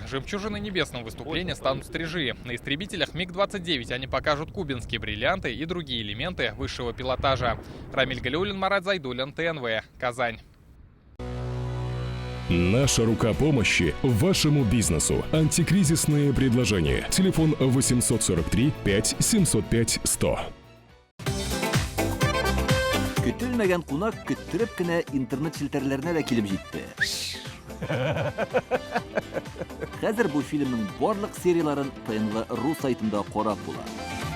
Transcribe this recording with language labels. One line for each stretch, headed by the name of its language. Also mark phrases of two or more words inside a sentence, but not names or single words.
Russian: Жемчужиной небесного выступления станут стрижи. На истребителях МиГ-29 они покажут кубинские бриллианты и другие элементы высшего пилотажа. Рамиль Галиуллин, Марат Зайдуллин, ТНВ, Казань. Наша рука помощи вашему бизнесу. Антикризисные предложения. Телефон 843 5 705 100.
Tatar: Көтелмәгән кунак көттөреп кенә интернет челтәрләренә дә килеп җитте. Хәзер бу фильмның барлык серияларын ТНВ.ру сайтында карап була.